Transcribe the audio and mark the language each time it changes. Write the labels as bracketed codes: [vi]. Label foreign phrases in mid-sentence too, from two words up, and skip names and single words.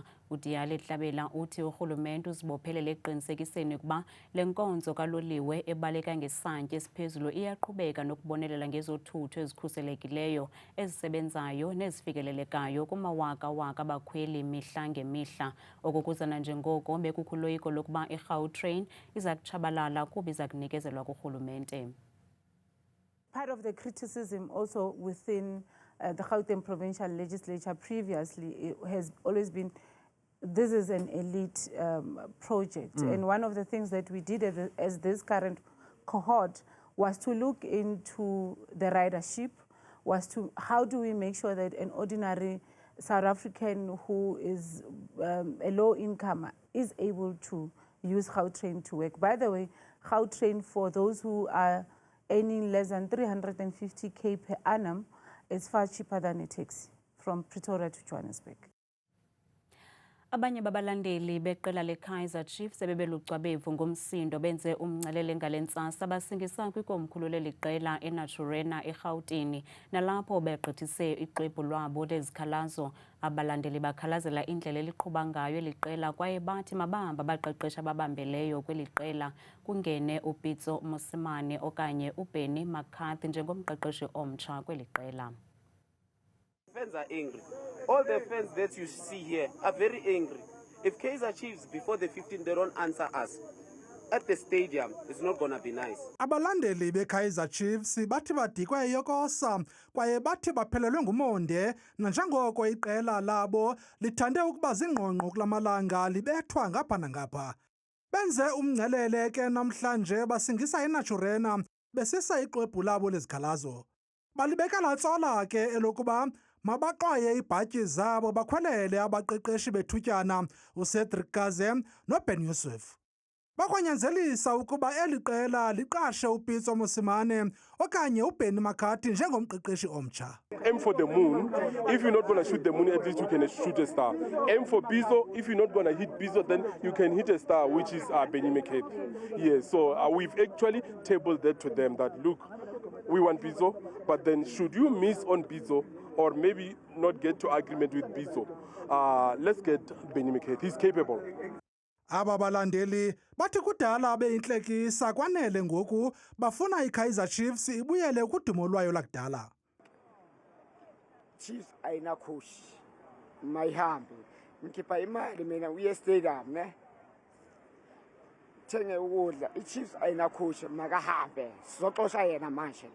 [xh] uDiyali Tlabela uthi urhulumente uzibophelele eqinisekiseni ukuba le nkonzo kaloliwe ebaleka ngesantya esiphezulu iyaqhubeka nokubonelela ngezothutho ezikhuselekileyo, ezisebenzayo nezifikelelekayo kumawaka-waka abakhweli mihla ngemihla. Okukuzana njengoko bekukho uloyiko lokuba iGautrain iza kutshabalala kuba iza kunikezelwa kurhulumente. [en] Part of the criticism also within the Gauteng Provincial Legislature previously has always been this is an elite project. And one of the things that we did as this current cohort was to look into the ridership, was to how do we make sure that an ordinary South African who is a low income is able to use Gautrain to work. By the way, Gautrain for those who are earning less than 350k per annum is far cheaper than a taxi from Pretoria to Johannesburg. [xh] Abanye babalandeli beqela leKaizer Chiefs ebebelucwabevu ngomsindo benze umncelele ngale ntsasa basingisa kwikomkhulu leliqela eNaturena eGauteng, nalapho begqithise ixwebhu lwabo lezikhalazo. Abalandeli bakhalazela indlela eliqhuba ngayo eliqela kwaye bathi mabahamba baqeqesha ababambeleyo kweli qela, kungene uPitso Mosimane okanye uBenny McCarthy njengomqeqeshi omtsha kweli qela. [en] Fans are angry. All the fans that you see here are very angry. If Kaizer Chiefs before the 15th they don't answer us, at the stadium is not going to be nice. [xh] Abalandeli beKaizer Chiefs bathi badikwe yokosa kwaye bathi baphelelwe ngumonde nanjengoko iqela labo lithande ukuba zingqongqo kulamalanga libethwa ngapha nangapha. Benze umngcelele ke namhlanje basingisa iNaturena besisa ixwebhu labo lezikhalazo. Balibeka latsola ke elokuba mabaqwaye ibhatyi zabo bakhwelele abaqeqeshi bethutyana uCedric Gaze noBen Yusuf. Bakwanyanzelisa ukuba eli qela liqashe uPitso Mosimane okanye uBenny McCarthy njengomqeqeshi omtsha. [en] Aim for the moon. If you're not going to shoot the moon, at least you can shoot a star. Aim for Bizo. If you're not going to hit Bizo, then you can hit a star, which is Benny McCarthy. Yes, so we've actually tabled that to them that, look, we want Bizo, but then should you miss on Bizo or maybe not get to agreement with Bizo, let's get Benny McCarthy. He's capable. [xh] Aba balandeli bathi kudala beyintlekisa kwanele ngoku bafuna iKaizer Chiefs ibuyele kudumo lwayo lakudala. [zu] Chiefs ayina coach mayihambe ngikhipha imali mina uye stadium ne thenge ukudla iChiefs ayina coach makahambe sizoxosha yena manje.